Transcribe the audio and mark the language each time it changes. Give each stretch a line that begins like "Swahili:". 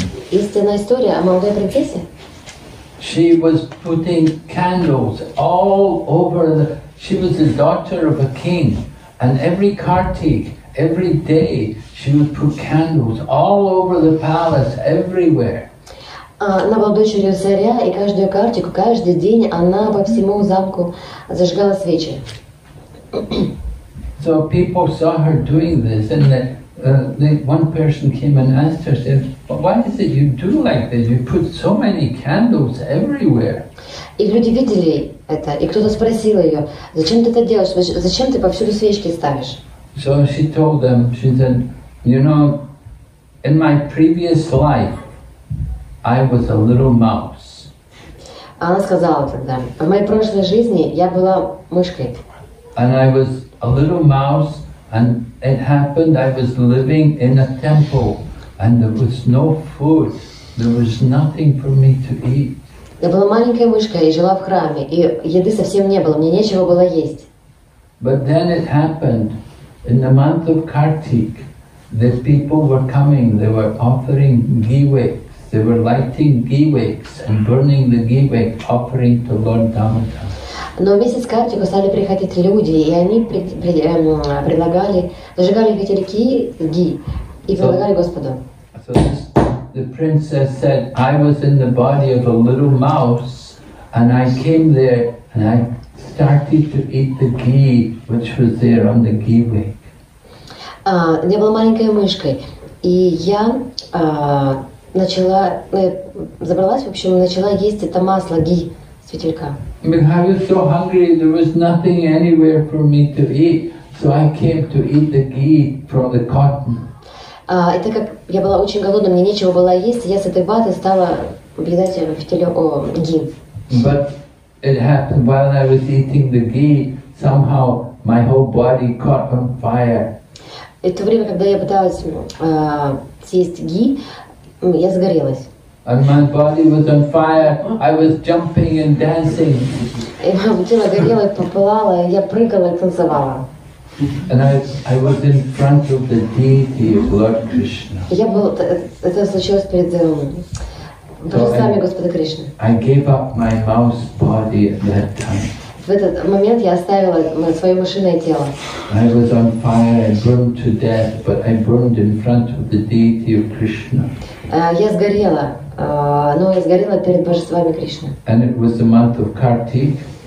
Russian: Есть одна история о молодой принцессе.
English: She was putting candles all over she was the daughter of a king, and every Kartik, every day, she would put candles all over the palace, everywhere.
Russian: Она была дочерью царя, и каждую картику, каждый день она по всему замку зажигала свечи.
English: So people saw her doing this, and one person came and asked her, said, "Why is it you do like this? You put so many candles everywhere."
Russian: И люди видели это, и кто-то спросил ее, зачем ты это делаешь, зачем ты повсюду свечки ставишь?
English: So she told them, she said, you know, in my previous life, I was a little mouse.
Russian: Она сказала тогда, в моей прошлой жизни я была мышкой.
English: And I was a little mouse, and it happened I was living in a temple, and there was no food, there was nothing for me to eat.
Russian: Я была маленькой мышкой и жила в храме, и еды совсем не было, мне нечего было есть.
English: But then it happened, in the month of Kartik, the people were coming, they were offering ghee wicks, they were lighting ghee wicks and burning the ghee wick, offering to Lord Damodar.
Russian: Но в месяц Картику стали приходить люди, и они предлагали, зажигали фитильки ги и предлагали Господу.
English: So the princess said, I was in the body of a little mouse, and I came there and I started to eat the ghee which was there on the ghee wick.
Russian: Я была маленькой мышкой, и я забралась, в общем, начала есть это масло, ги, светилька.
English: I mean, I was so hungry, there was nothing anywhere for me to eat, so I came to eat the ghee from the cotton.
Russian: И так как я была очень голодна, мне нечего было есть, я с этой ваты стала въедать ги.
English: But it happened while I was eating the ghee, somehow my whole body caught on fire.
Russian: И в то время, когда я пыталась съесть ги, я загорелась.
English: And my body was on fire, I was jumping and dancing.
Russian: И мое тело горело, попылало, я прыгала и танцевала.
English: And I was in front of the deity of Lord Krishna.
Russian: Это случилось перед божествами Господа Кришны.
English: I gave up my mouse body at that time.
Russian: В этот момент я оставила свое мышиное тело.
English: I was on fire, I burned to death, but I burned in front of the deity of Krishna.
Russian: Я сгорела, но я сгорела перед божествами Кришны.
English: And it was the month of Kartik.